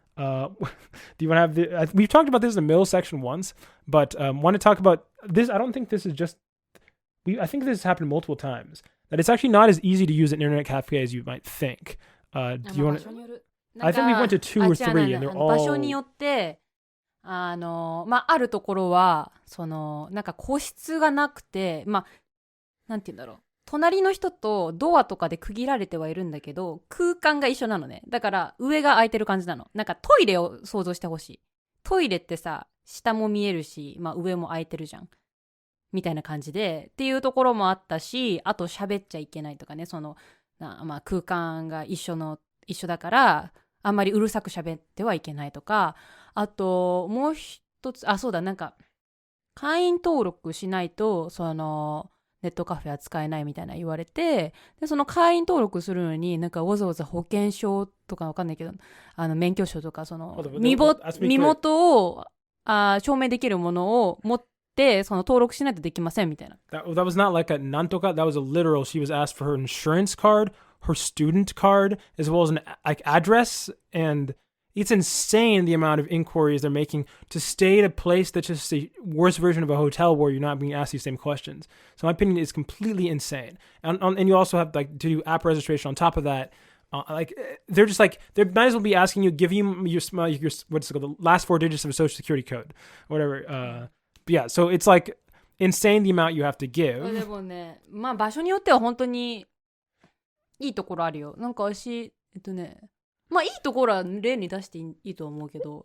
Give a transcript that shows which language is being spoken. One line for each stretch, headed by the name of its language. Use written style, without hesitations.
English: Do you want to have we've talked about this in the middle section once, but want to talk about this? I don't think this is just. I think this has happened multiple times. That it's actually not as easy to use an internet cafe as you might think. Do you want to? I think we went to 2 or 3 and they're all.
Japanese: 場所によってあるところはなんか個室がなくて、なんて言うんだろう。隣の人とドアとかで区切られてはいるんだけど、空間が一緒なのね。だから上が空いてる感じなの。なんかトイレを想像してほしい。トイレってさ、下も見えるし、上も空いてるじゃん。みたいな感じでっていうところもあったし、あと喋っちゃいけないとかね、空間が一緒だからあんまりうるさく喋ってはいけないとか、あともう一つ、そうだ、なんか会員登録しないとネットカフェは使えないみたいな言われて、でその会員登録するのになんかわざわざ保険証とかわかんないけど、免許証とか身元を証明できるものを持って登録しないとできませんみたいな。
English: That was not like a nantoka. That was a literal. She was asked for her insurance card, her student card, as well as an address. And it's insane the amount of inquiries they're making to stay at a place that's just a worse version of a hotel where you're not being asked these same questions. So my opinion is completely insane. And you also have like to do app registration on top of that. They're just like, they might as well be asking you, give you your what's it called, the last 4 digits of a social security code, whatever. Yeah, so it's like insane the amount you have to give.
Japanese: でもね、場所によっては本当にいいところあるよ。なんか私、いいところは例に出していいと思うけど。